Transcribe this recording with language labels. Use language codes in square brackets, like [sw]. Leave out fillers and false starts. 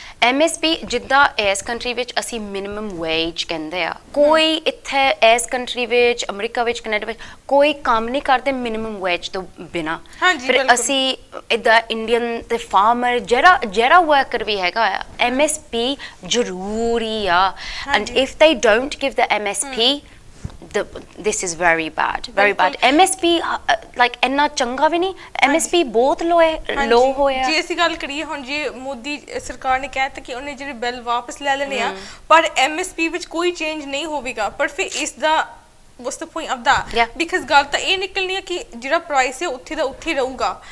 [pa] MSP ਜਿੱਦਾਂ ਇਸ country ਵਿੱਚ ਅਸੀਂ ਮਿਨੀਮਮ ਵੇਜ ਕਹਿੰਦੇ ਆ, ਕੋਈ ਇੱਥੇ ਇਸ ਕੰਟਰੀ ਵਿੱਚ, ਅਮਰੀਕਾ ਵਿੱਚ, ਕੈਨੇਡਾ ਵਿੱਚ ਕੋਈ ਕੰਮ ਨਹੀਂ ਕਰਦੇ ਮਿਨੀਮਮ ਵੇਜ ਤੋਂ ਬਿਨਾ। ਫਿਰ ਅਸੀਂ ਇੱਦਾਂ ਇੰਡੀਅਨ ਤੇ ਫਾਰਮਰ ਜਿਹੜਾ ਵਰਕਰ ਵੀ ਹੈਗਾ ਆ, MSP ਜ਼ਰੂਰੀ ਆ। [en] And if they don't give the MSP, this is very bad. [pa] MSP like ਇੰਨਾ ਚੰਗਾ ਵੀ ਨਹੀਂ, MSP ਬਹੁਤ ਲੋ ਹੋਇਆ। ਜੇ ਅਸੀਂ ਗੱਲ ਕਰੀਏ ਹੁਣ, ਜੇ ਮੋਦੀ ਸਰਕਾਰ ਨੇ ਕਹਿਤਾ ਕਿ ਉਹਨੇ ਜਿਹੜੇ ਬਿੱਲ ਵਾਪਸ ਲੈ ਲੈਣੇ ਆ, ਪਰ MSP ਵਿੱਚ ਕੋਈ ਚੇਂਜ ਨਹੀਂ ਹੋਵੇਗਾ, ਪਰ ਫਿਰ ਇਸ ਦਾ [en] what's the point of that? Because [pa] ਗੱਲ ਤਾਂ ਇਹ ਨਿਕਲਣੀ ਹੈ ਕਿ ਜਿਹੜਾ ਪ੍ਰਾਈਸ ਹੈ ਉੱਥੇ ਦਾ ਉੱਥੇ ਰਹੂਗਾ।